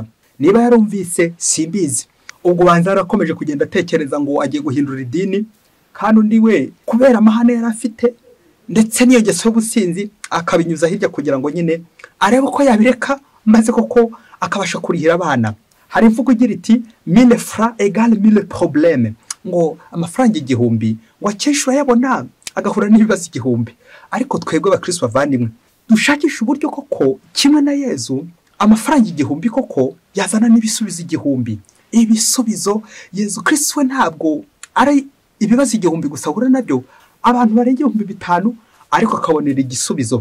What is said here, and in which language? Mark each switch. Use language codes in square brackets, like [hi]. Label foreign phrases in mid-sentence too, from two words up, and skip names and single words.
[rw] Niba yarumvise simbizi. Ubwo banza arakomeje kugenda atekereza ngo agiye guhindura idini, kandi undi we kubera amahane yari afite ndetse n'iyo ngeso y'ubusinzi akabinyuza hirya kugira ngo nyine arebe ko yabireka maze koko akabasha kurihira abana. Hari imvugo igira iti [fr] 1000 francs égale 1000 problèmes, [rw] ngo amafaranga 1000 ngo akenshi urayabona agahura n'ibibazo 1000. Ariko twebwe abakristo bavandimwe dushakisha uburyo koko kimwe na Yezu amafaranga 1000 koko yazana n'ibisubizo 1000. Ibisubizo Yezu Kristo we ntabwo ari ibibazo 1000 gusa ahura nabyo, abantu barenga 5000 ariko akabonera igisubizo.